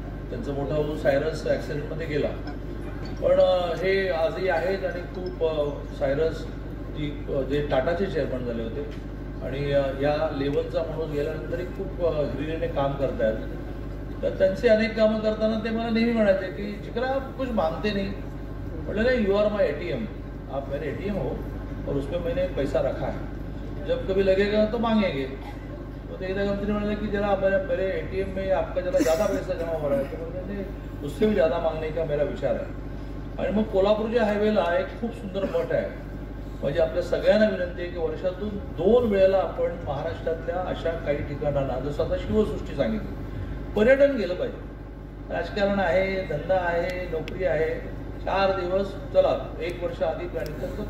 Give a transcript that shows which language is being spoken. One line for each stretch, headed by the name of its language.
Marathi: त्यांचा मोठा भाऊ सायरस ॲक्सिडेंटमध्ये गेला, पण हे आजही आहेत. आणि खूप सायरस जे टाटाचे चेअरमन झाले होते आणि या लेवलचा माणूस गेल्यानंतरही खूप हिरिरीने काम करतायत. तर त्यांचे अनेक कामं करताना ते मला नेहमी म्हणायचे की जिक्रा
Hindi: कुछ मांगते नहीं.
Marathi: म्हटलं नाही,
English: you are my ATM,
Hindi: आप मेरे ATM हो और उसमें मैंने पैसा रखा है, जब कभी लगेगा तो मांगेंगे. तो
Marathi: एकदा कंपनी म्हणाले की
Hindi: जरा मेरे ATM में आपका जरा ज़्यादा पैसा जमा हो रहा है. तो मैंने उससे भी ज़्यादा मांगने का मेरा विचार आहे.
Marathi: आणि मग कोल्हापूरच्या हायवेला एक खूप सुंदर मठ आहे. म्हणजे आपल्या सगळ्यांना विनंती आहे की वर्षातून 2 वेळेला आपण महाराष्ट्रातल्या अशा काही ठिकाणांना, जसं आता शिवसृष्टी सांगितली, पर्यटन गेलं पाहिजे. राजकारण आहे, धंदा आहे, नोकरी आहे, 4 दिवस चला 1 वर्ष आधी प्लॅनिंग करतो.